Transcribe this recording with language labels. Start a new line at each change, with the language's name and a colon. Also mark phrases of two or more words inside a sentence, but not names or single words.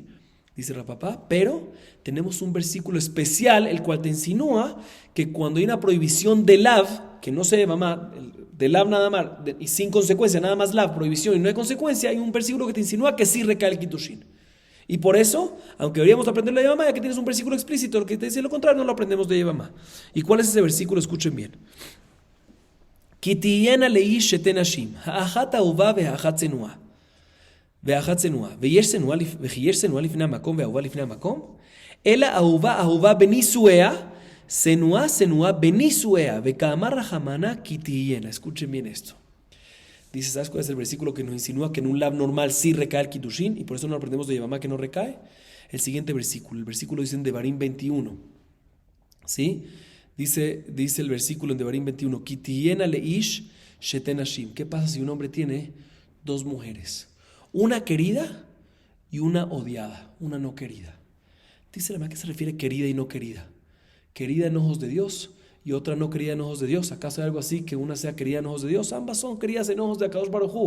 Spanish: Dice Rapapá, pero tenemos un versículo especial, el cual te insinúa que cuando hay una prohibición de lav, que no se mamá, de lav nada más, y sin consecuencia, nada más lav, prohibición y no hay consecuencia, hay un versículo que te insinúa que sí recae el kiddushin. Y por eso, aunque deberíamos aprender la Yevamá, ya que tienes un versículo explícito que te dice lo contrario, no lo aprendemos de Yevamá. ¿Y cuál es ese versículo? Escuchen bien.
Hebrew: כי תהיינה לאיש שתי נשים, האחת אהובה והאחת צנועה. ואחת צנועה, ויש צנועה לפני המקום ואהובה לפני המקום, אלא אהובה בנישואיה, צנועה בנישואיה, וכאמר רחמנה כי תהיינה.
Spanish: Escuchen bien esto. Dice, ¿sabes cuál es el versículo que nos insinúa que en un lav normal sí recae el kiddushin? Y por eso no aprendemos de Yevamá que no recae. El siguiente versículo, el versículo dice en Devarim 21. ¿Sí? Dice el versículo en Devarim 21,
Hebrew: כי תהיינה לאיש שתי נשים.
Spanish: ¿Qué pasa si un hombre tiene dos mujeres? Una querida y una odiada, una no querida. Dice la Gemara, ¿a qué se refiere querida y no querida? Querida en ojos de Dios y otra no querida en ojos de Dios. ¿Acaso hay algo así que una sea querida en ojos de Dios? Ambas son queridas en ojos de Akadosh Baruj Hu.